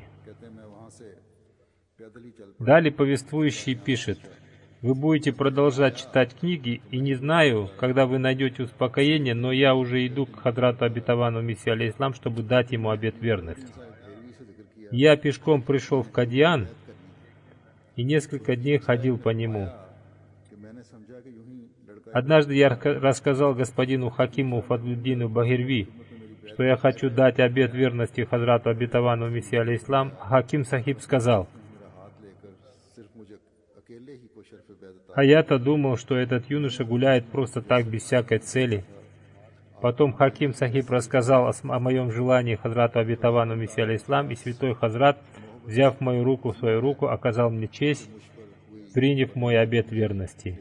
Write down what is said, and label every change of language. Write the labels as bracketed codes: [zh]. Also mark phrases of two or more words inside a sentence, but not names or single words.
[ur] کہتے ہیں میں وہاں سے پیدل ہی چل [ru] Далее повествующий пишет: вы будете продолжать читать книги, и не знаю, когда вы найдете успокоение, но я уже иду к Хазрату обетованному Мессии алейхиссалам, чтобы дать ему обет верности. Я пешком пришел в Кадьян и несколько дней ходил по нему. [ur] کہ میں نے سمجھا کہ یوں ہی لڑکا [ru] Однажды я рассказал господину Хакиму Фадлуддину Багирви, что я хочу дать обет верности Хазрату обетованному Мессии алейхиссалам. Хаким Сахиб сказал: [ur] میرا ہاتھ لے کر صرف مجھے اکیلے ہی کو [ru] А я-то думал, что этот юноша гуляет просто так, без всякой цели. Потом Хаким Сахиб рассказал о моем желании Хазрату Обетовану Мессии алейхиссалам, и святой Хазрат, взяв мою руку в свою руку, оказал мне честь, приняв мой обет верности.